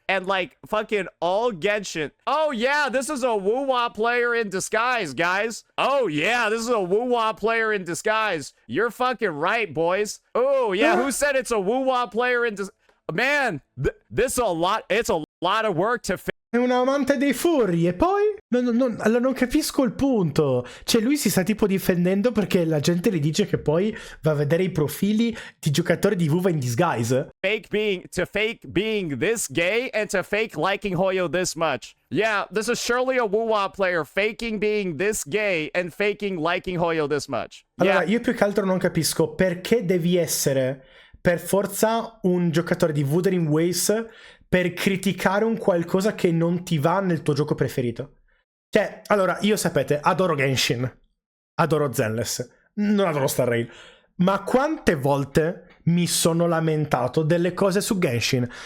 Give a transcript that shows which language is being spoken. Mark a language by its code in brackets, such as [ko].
[en] And like fucking all Genshin. Oh yeah, this is a Wuwa player in disguise, guys. Oh yeah, this is a Wuwa player in disguise. You're fucking right, boys. Oh yeah, who said it's a Wuwa player in disguise? Man, this is a lot. It's a lot of work to [it] È un amante dei furri e poi allora non capisco il punto. Cioè lui si sta tipo difendendo perché la gente gli dice che poi va a vedere i profili di giocatori di Vuva [en] in disguise. fake being this gay and to fake liking Hoyo this much. Yeah, this is surely a Wuwa player faking being this gay and faking liking Hoyo this much. [it] Allora, io più che altro non capisco perché devi essere per forza un giocatore di Wuthering Waves per criticare un qualcosa che non ti va nel tuo gioco preferito. Cioè, allora, io sapete, adoro Genshin, adoro Zenless, non adoro Star Rail, ma quante volte mi sono lamentato delle cose su Genshin?